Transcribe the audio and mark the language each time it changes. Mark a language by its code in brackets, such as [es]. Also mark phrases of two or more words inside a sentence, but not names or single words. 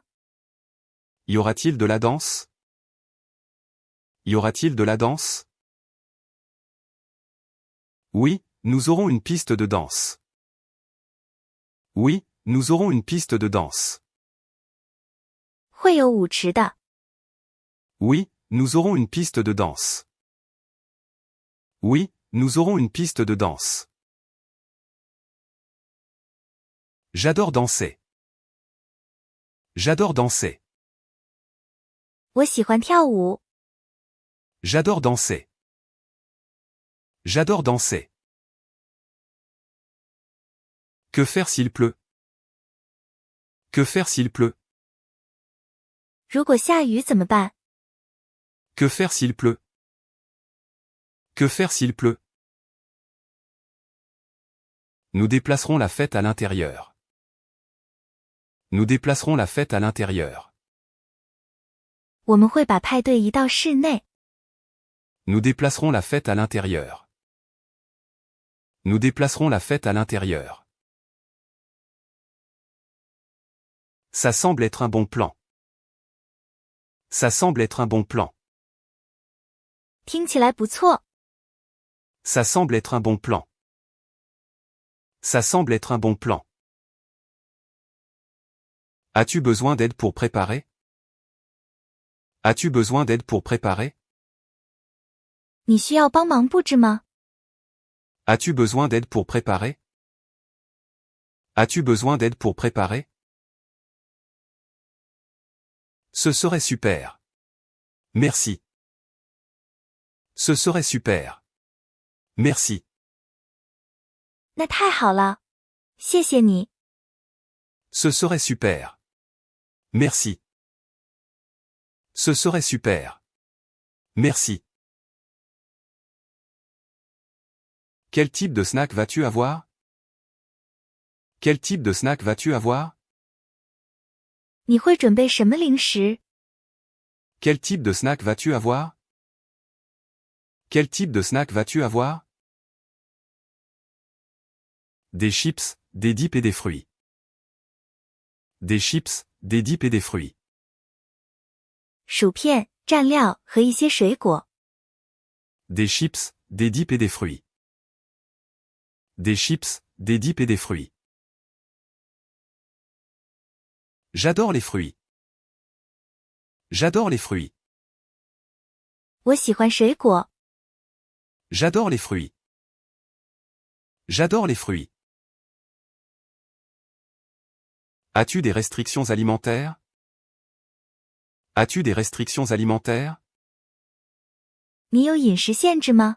[fr] Y aura-t-il de la danse? Y aura-t-il de la danse? Oui, nous aurons une piste de danse. Oui, nous aurons une piste de danse. [zh] 会有舞池的。 [fr] Oui, nous aurons une piste de danse. Oui, nous aurons une piste de danse. J'adore danser. J'adore danser. [zh] 我喜欢跳舞。 [fr] J'adore danser. J'adore danser. Que faire s'il pleut? Que faire s'il pleut? [zh] 如果下雨怎么办？ [fr] Que faire s'il pleut? Que faire s'il pleut? Nous déplacerons la fête à l'intérieur. Nous déplacerons la fête à l'intérieur. [zh] 我们会把派对移到室内。 [fr] Nous déplacerons la fête à l'intérieur. Nous déplacerons la fête à l'intérieur. Ça semble être un bon plan. Ça semble être un bon plan. [zh] 听起来不错。 [fr] Ça semble être un bon plan. Ça semble être un bon plan. As-tu besoin d'aide pour préparer? As-tu besoin d'aide pour préparer? [zh] 你需要帮忙布置吗？ [fr] As-tu besoin d'aide pour préparer? As-tu besoin d'aide pour préparer? Ce serait super. Merci. Ce serait super. Merci. [zh] 那太好了，谢谢你。 [fr] Ce serait super. Merci. Ce serait super. Merci. Quel type de snack vas-tu avoir? Quel type de snack vas-tu avoir? [zh] 你会准备什么零食？ [fr] Quel type de snack vas-tu avoir? Quel type de snack vas-tu avoir? Des chips, des dips et des fruits. Des chips, des dips et des fruits. [zh] 薯片、蘸料和一些水果。 [fr] Des chips, des dips et des fruits. Des chips, des dips et des fruits. J'adore les fruits. J'adore les fruits. [zh] 我喜欢水果。 [fr] J'adore les fruits. J'adore les fruits. As-tu des restrictions alimentaires? As-tu des restrictions alimentaires? [zh] 你有饮食限制吗？